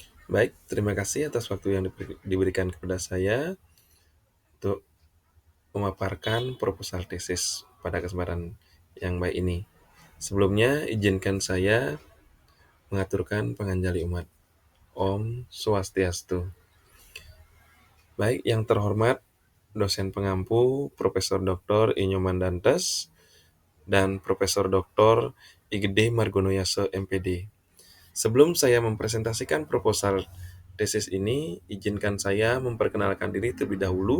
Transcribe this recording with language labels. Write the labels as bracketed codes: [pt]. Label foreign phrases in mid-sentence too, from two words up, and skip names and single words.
[id] Baik, terima kasih atas waktu yang diberikan kepada saya untuk memaparkan proposal tesis pada kesempatan yang baik ini. Sebelumnya, izinkan saya mengaturkan panganjali umat. [ban] Om Swastiastu. [id] Baik, yang terhormat dosen pengampu Profesor Dr. Inyoman Dantes dan Profesor Dr. Igede Margonoyase MPD. Sebelum saya mempresentasikan proposal tesis ini, izinkan saya memperkenalkan diri terlebih dahulu.